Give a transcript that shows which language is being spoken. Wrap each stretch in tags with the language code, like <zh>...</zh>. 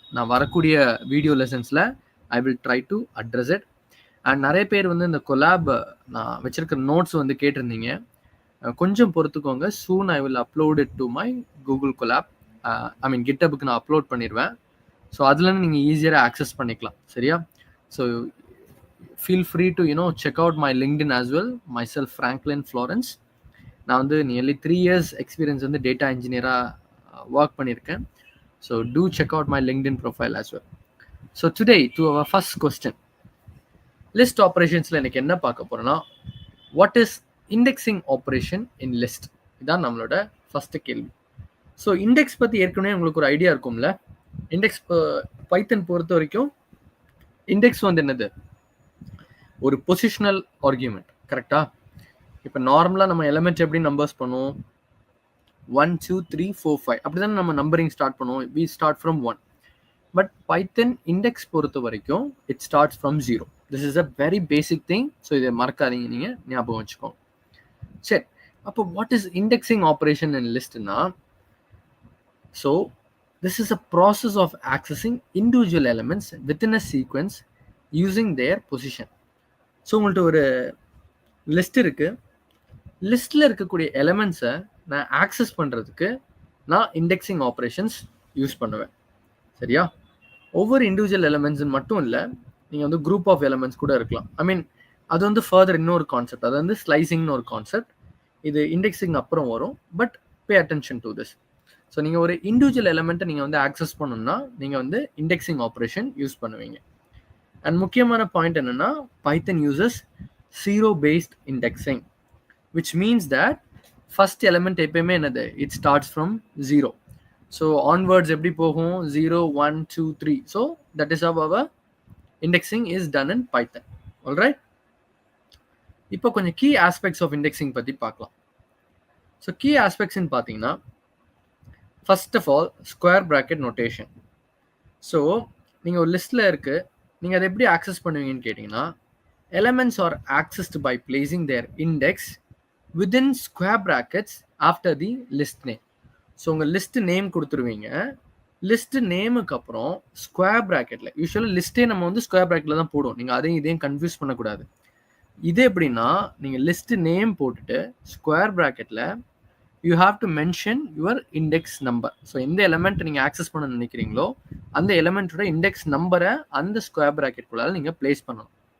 <ta>நான் வரக்கூடிய</ta> <en>Video லெசன்ஸில் I will try to address it.</en> <ta>And நிறைய பேர் வந்து இந்த கொலாப் நான் வச்சுருக்கிற நோட்ஸ் வந்து கேட்டிருந்தீங்க. கொஞ்சம் பொறுத்துக்கோங்க.</ta> <en>Soon I will upload it to my Google Colab.</en> <ta>கிட்டப்புக்கு நான் அப்லோட் பண்ணிடுவேன். ஸோ அதுலேருந்து நீங்கள் ஈஸியாக ஆக்சஸ் பண்ணிக்கலாம், சரியா?</ta> <en>So feel free to check out my LinkedIn as well. Myself Franklin Florence.</en> <ta>நான் வந்து</ta> <en>nearly 3 years experience</en> <ta>வந்து டேட்டா இன்ஜினியராக ஒர்க் பண்ணியிருக்கேன்.</ta> <en>So do check out my LinkedIn profile as well. So today to our first question, list operations-ல</en> <ta>எனக்கு என்ன பார்க்க போறோம்னா,</ta> <en>what is indexing operation in list?</en> <ta>இதான் நம்மளோட ஃபர்ஸ்ட் கேள்வி. ஸோ இண்டெக்ஸ் பற்றி ஏற்கனவே உங்களுக்கு ஒரு ஐடியா இருக்கும்ல. இண்டெக்ஸ் பைத்தன் பொறுத்த வரைக்கும் இண்டெக்ஸ் வந்து என்னது, ஒரு பொசிஷனல் ஆர்கியூமெண்ட். கரெக்டா? இப்போ நார்மலாக நம்ம எலிமெண்ட் எப்படி நம்பர்ஸ் பண்ணுவோம்? 1 2 3 4 5 அப்படிதான் நம்ம நம்பரிங் ஸ்டார்ட் பண்ணுவோம்.</ta> <en>we start from 1.</en> <ta>But Python index பொறுத்த வரைக்கும்</ta> <en>It starts from 0. This is a very basic thing.</en> <ta>So இதை மறக்காதீங்க, நீங்கள் ஞாபகம் வச்சுக்கோங்க.</ta> <en>சரி, அப்போ what is indexing operation and லிஸ்ட்னா, so this is a process of accessing individual elements within a sequence using their position.</en> <ta>So உங்கள்கிட்ட ஒரு list இருக்கு. லிஸ்ட்ல இருக்கக்கூடிய எலிமெண்ட்ஸை நான் ஆக்சஸ் பண்ணுறதுக்கு நான் இண்டெக்ஸிங் ஆப்ரேஷன்ஸ் யூஸ் பண்ணுவேன். சரியா? ஒவ்வொரு இண்டிவிஜுவல் எலிமெண்ட்ஸ் மட்டும் இல்லை, நீங்கள் வந்து குரூப் ஆஃப் எலிமெண்ட்ஸ் கூட இருக்கலாம். ஐ மீன் அது வந்து ஃபர்தர் இன்னொரு கான்செப்ட், அது வந்து ஸ்லைசிங்னு ஒரு கான்செப்ட். இது இண்டெக்ஸிங் அப்புறம் வரும். But</ta> <en>Pay attention to this.</en> <ta>So நீங்கள் ஒரு இண்டிவிஜுவல் எலிமெண்ட்டை நீங்கள் வந்து ஆக்சஸ் பண்ணணும்னா நீங்கள் வந்து இண்டெக்ஸிங் ஆப்ரேஷன் யூஸ் பண்ணுவீங்க.</ta> <en>and முக்கியமான point என்னன்னா, Python uses zero based indexing, which means that first element</en> <ta>எப்பயுமே என்னது,</ta> <en>It starts from 0.</en> <ta>So onwards எப்படி போகும்? 0 1 2 3.</ta> <en>So that is how our indexing is done in Python. Alright?</en> <ta>இப்போ கொஞ்சம் கீ ஆஸ்பெக்ட்ஸ் ஆஃப் இண்டெக்ஸிங் பற்றி பார்க்கலாம். ஸோ கீ ஆஸ்பெக்ட்ஸ்ன்னு பார்த்தீங்கன்னா, first of all square bracket notation. So நீங்கள் ஒரு லிஸ்ட்டில் இருக்கு, நீங்கள் அதை எப்படி ஆக்சஸ் பண்ணுவீங்கன்னு கேட்டிங்கன்னா,</ta> <en>elements are accessed by placing their index within square brackets after the list name.</en> <ta>So உங்கள் லிஸ்ட் நேம் கொடுத்துருவீங்க. லிஸ்ட் நேமுக்கு அப்புறம் ஸ்கொயர் ப்ராக்கெட்டில், யூஸ்வலாக லிஸ்ட்டே நம்ம வந்து ஸ்கொயர் ப்ராக்கெட்டில் தான் போடுவோம். நீங்கள் அதையும் இதையும் கன்ஃபியூஸ் பண்ணக்கூடாது. இது எப்படின்னா, நீங்கள் லிஸ்ட் நேம் போட்டுட்டு ஸ்கொயர் ப்ராக்கெட்டில்</ta> <en>You have to mention your index number.</en> <ta>So எந்த எலிமெண்ட் நீங்கள் ஆக்சஸ் பண்ண நினைக்கிறீங்களோ அந்த எலிமெண்ட்டோட இண்டெக்ஸ் நம்பரை அந்த ஸ்கொயர் ப்ராக்கெட்டுக்குள்ளால நீங்கள் பிளேஸ் பண்ணணும்.</ta>